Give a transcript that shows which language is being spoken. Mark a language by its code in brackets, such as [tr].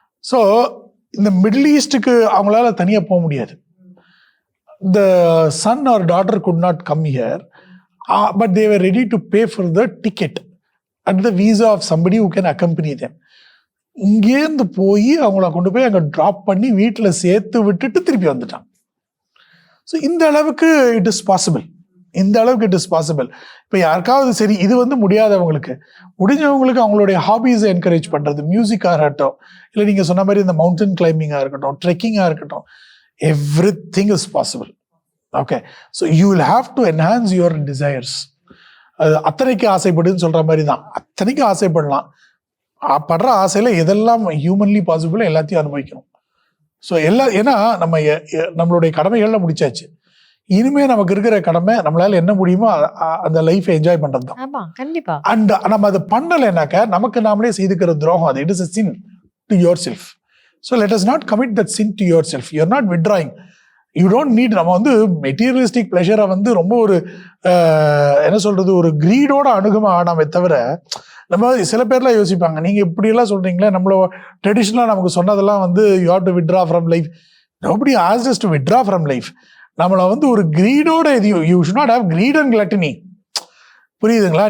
[ta] So இந்த middle ஈஸ்ட்டுக்கு அவங்களால தனியாக போக முடியாது. [en] The son or daughter could not come here, but they were ready to pay for the ticket and the visa of somebody who can accompany them. [ta] இங்கேருந்து போய் அவங்கள கொண்டு போய் அங்கே ட்ராப் பண்ணி வீட்டில் சேர்த்து விட்டுட்டு திருப்பி வந்துட்டான். ஸோ இந்த அளவுக்கு [en] It is possible. [ta] இந்த அளவுக்கு [en] It is possible. [ta] இப்போ யாருக்காவது சரி இது வந்து முடியாதவங்களுக்கு, முடிஞ்சவங்களுக்கு அவங்களுடைய ஹாபீஸை என்கரேஜ் பண்ணுறது, மியூசிக்காக இருக்கட்டும், இல்லை நீங்கள் சொன்ன மாதிரி இந்த மவுண்டன் கிளைம்பிங்காக இருக்கட்டும், ட்ரெக்கிங்காக இருக்கட்டும், [en] everything is possible. Okay, so you will have to enhance your desires. [ta] அத்தனைக்கு ஆசைப்படுன்னு சொல்ற மாதிரி தான், அத்தனைக்கு ஆசைப்படலாம். படுற ஆசையில எதெல்லாம் ஹியூமன்லி பாசிபிள் எல்லாத்தையும் அனுபவிக்கணும். ஸோ ஏன்னா நம்மளுடைய கடமைகள்லாம் முடிச்சாச்சு. இனிமே நமக்கு இருக்கிற கடமை நம்மளால என்ன முடியுமோ அந்த லைஃபை என்ஜாய் பண்றது தான். கண்டிப்பா. அண்ட் நம்ம அதை பண்ணலைனாக்க நமக்கு நாமளே செய்துக்கிற துரோகம் அது. [en] It is a sin to yourself. So let us not commit that sin to yourself. You are not withdrawing. You don't need. [ta] நம்ம வந்து மெட்டீரியலிஸ்டிக் பிளஷரை வந்து ரொம்ப ஒரு என்ன சொல்றது, ஒரு கிரீடோட ஆடாமே தவிர, நம்ம சில பேர்லாம் யோசிப்பாங்க, நீங்க இப்படியெல்லாம் சொல்றீங்களே, நம்மளோட ட்ரெடிஷனலாக நமக்கு சொன்னதெல்லாம் வந்து [en] You have to withdraw from life. Nobody asked us to withdraw from life. [ta] நம்மளை வந்து ஒரு கிரீடோட [en] You should not have greed and gluttony. [ta] புரியுதுங்களா?